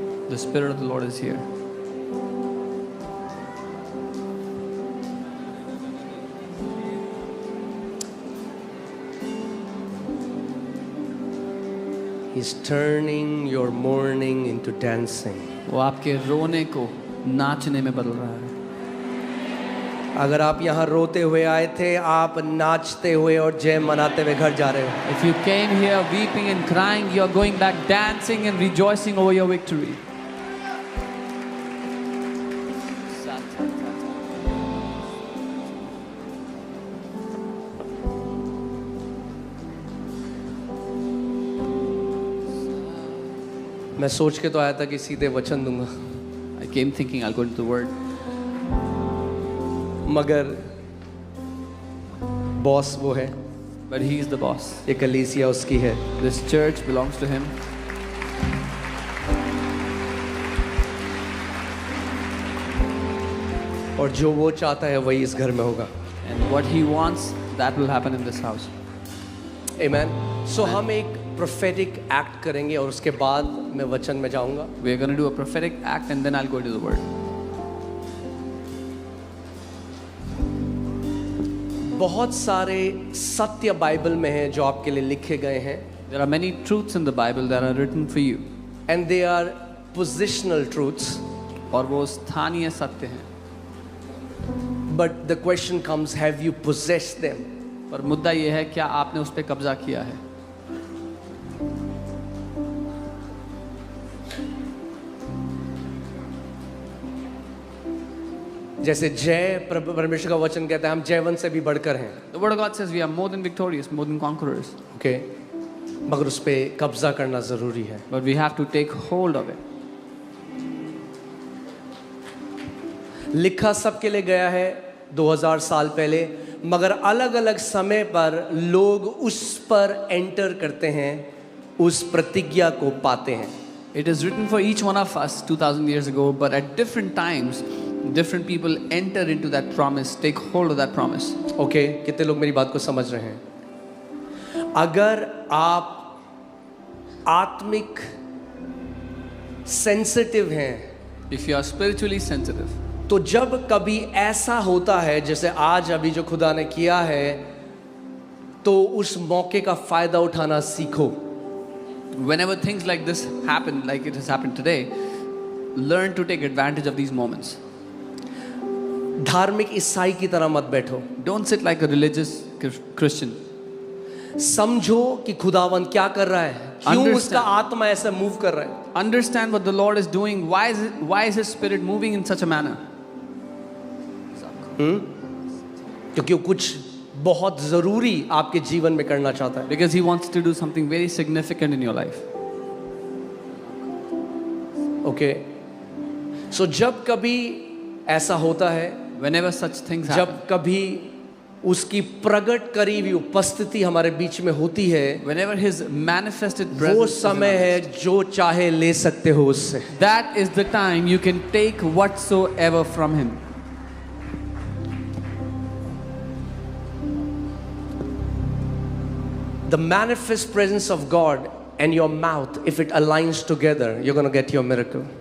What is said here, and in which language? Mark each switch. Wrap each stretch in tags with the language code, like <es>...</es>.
<en>The Spirit of the Lord is here. He's turning your mourning into dancing.</en> <hi>वो आपके रोने को नाचने में बदल रहा है. अगर आप यहाँ रोते हुए आए थे, आप नाचते हुए और जय मनाते हुए घर जा रहे हो.</hi> <en>If you came here weeping and crying, you are going back dancing and rejoicing over your victory.</en> <hi>मैं सोच के तो आया था कि सीधे वचन दूंगा,</hi> <en>I came thinking I'll go into the word,</en> <hi>मगर बॉस वो है,</hi> <en>but he is the boss.</en> <hi>ये कलीसिया उसकी है.</hi> <en>This church belongs to him.</en> <hi>और जो वो चाहता है वही इस घर में होगा.</hi> <en>And what he wants, that will happen in this house. Amen.</en> <hi>So हम एक prophetic act करेंगे और उसके बाद मैं वचन में जाऊंगा.</hi> <en>We are going to do a prophetic act and then I'll go into the word.</en> <hi>बहुत सारे सत्य बाइबल में हैं जो आपके लिए लिखे गए हैं.</hi> <en>There are many truths in the Bible that are written for you. And they are positional truths.</en> <hi>और वो स्थानीय सत्य हैं.</hi> <en>But the question comes, have you possessed them?</en> <hi>पर मुद्दा ये है, क्या आपने उस पर कब्जा किया है? जैसे जय परमेश्वर का वचन कहता है हम जयवंत से भी बढ़कर हैं.</hi> <en>The word of God says we are more than victorious, more than conquerors. Okay?</en> <hi>मगर उस पे कब्जा करना जरूरी है.</hi> <en>But we have to take hold of it.</en> <hi>लिखा सबके लिए गया है 2000 साल पहले, मगर अलग अलग समय पर लोग उस पर एंटर करते हैं, उस प्रतिज्ञा को पाते हैं.</hi> <en>It is written for each one of us 2000 years ago, but at different times, different people enter into that promise, take hold of that promise. Okay?</en> <hi>कितने लोग मेरी बात को समझ रहे हैं? अगर आप आत्मिक सेंसिटिव हैं,</hi> <en>If you are spiritually sensitive,</en> <hi>तो जब कभी ऐसा होता है जैसे आज अभी जो खुदा ने किया है, तो उस मौके का फायदा उठाना सीखो.</hi> <en>Whenever things like this happen, like it has happened today, learn to take advantage of these moments.</en> <hi>धार्मिक ईसाई की तरह मत बैठो।</hi> <en>Don't sit like a religious Christian.</en> <hi>समझो कि खुदावन क्या कर रहा है, क्यों</hi> <en>Understand.</en> <hi>उसका आत्मा ऐसा मूव कर रहा है।</hi> <en>Understand what the Lord is doing. Why is His Spirit moving in such a manner?</en> <hi>क्योंकि वो कुछ बहुत जरूरी आपके जीवन में करना चाहता है।</hi> <en>Because He wants to do something very significant in your life.</en> <hi>Okay, सो जब कभी ऐसा होता है,</hi> <en>Whenever such things happen,</en> <hi>जब कभी उसकी प्रकट करी हुई उपस्थिति हमारे बीच में होती है,</hi> <en>whenever His manifested</en> <hi>वो</hi> <en>presence is in</en> <hi>समय</hi> <en>our</en> <hi>है जो चाहे ले सकते हो उससे।</hi> <en>that is the time you can take whatsoever from Him. The manifest presence of God and your mouth, if it aligns together, you're going to get your miracle.</en>